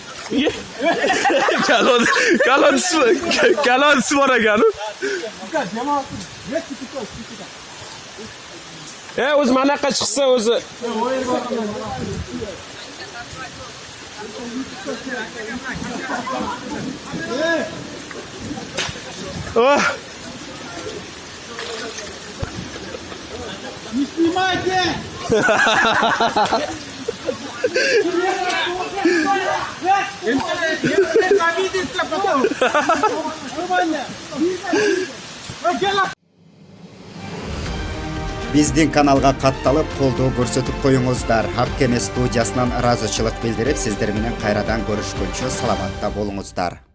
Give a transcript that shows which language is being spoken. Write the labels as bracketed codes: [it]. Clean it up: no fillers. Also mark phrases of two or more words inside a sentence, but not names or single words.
[uz] Kalonsi bor ekan. O'zi mana yoqqa chiqsa o'zi. Oh. [ru] Не снимайте! Обидится потом! Нормально! [ky] Биздин каналга катталып колдоо көрсөтүп коюңуздар. Ак Кеме студиясынан ыраазычылык билдирип, сиздер менен кайрадан көрүшкөнчө саламатта болуңуздар.